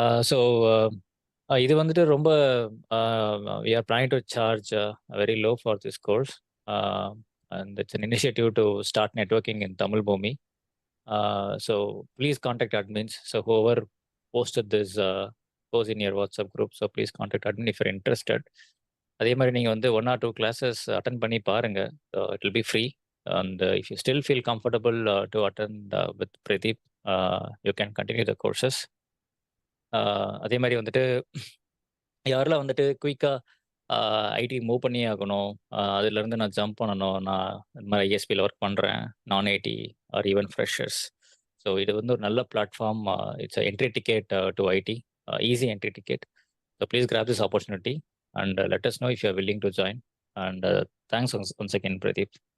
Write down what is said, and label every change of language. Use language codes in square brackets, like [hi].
[en] so [ta] இது வந்துட்டு ரொம்ப [en] we are planning to charge very low for this course and it's an initiative to start networking in Tamil Bhumi. So please contact admins. So whoever posted this post in your WhatsApp group, so please contact admin if you're interested. [ta] அதே மாதிரி நீங்கள் வந்து [en] 1 or 2 classes [ta] attend பண்ணி பாருங்க. [en] It will be free and if you still feel comfortable to attend with Pradeep you can continue the courses. [ta] அதே மாதிரி வந்துட்டு யாரெல்லாம் வந்துட்டு குயிக்காக ஐடி மூவ் பண்ணியே ஆகணும், அதுலேருந்து நான் ஜம்ப் பண்ணணும், நான் இந்த மாதிரி ஐஎஸ்பியில் ஒர்க் பண்ணுறேன், நான் ID R even freshers. [en] so [ta] இது வந்து ஒரு நல்ல [en] Platform. It's entry ticket to IT, easy entry ticket. So please grab this opportunity and let us know if you are willing to join. And thanks once again, Pradeep.